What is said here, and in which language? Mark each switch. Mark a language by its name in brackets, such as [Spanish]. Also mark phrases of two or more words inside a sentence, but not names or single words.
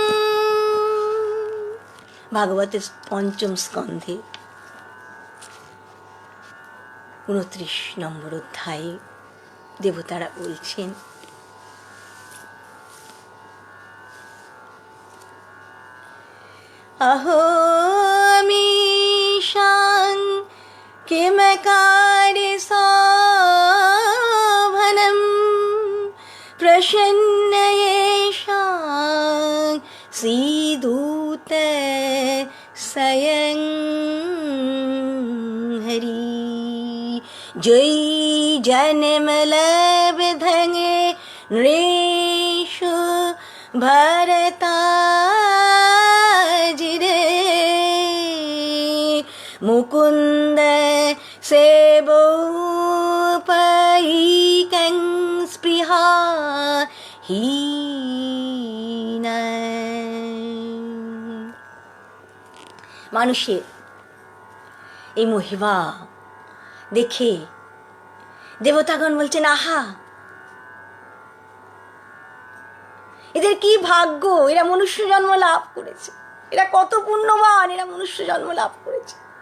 [Bangla] ভাগবতের পঞ্চম স্কন্ধে 29 নম্বর অধ্যায়ে দেবতারা বলছেন, অহমিষাং [Sanskrit] কিমকারি শোভনম প্রসন্ন येषां सीदूत स्वयं हरि। जय जन्मलब्धं नृषु भरताजिरे मुकुन्द सेवोपैकं स्पृहा हीन। [Bangla] মানুষের এই মহিমা দেখে দেবতাগণ বলছেন, আহা, এদের কি ভাগ্য, এরা মনুষ্য জন্ম লাভ করেছে, এরা কত পুণ্যবান, এরা মনুষ্য জন্ম লাভ করেছে।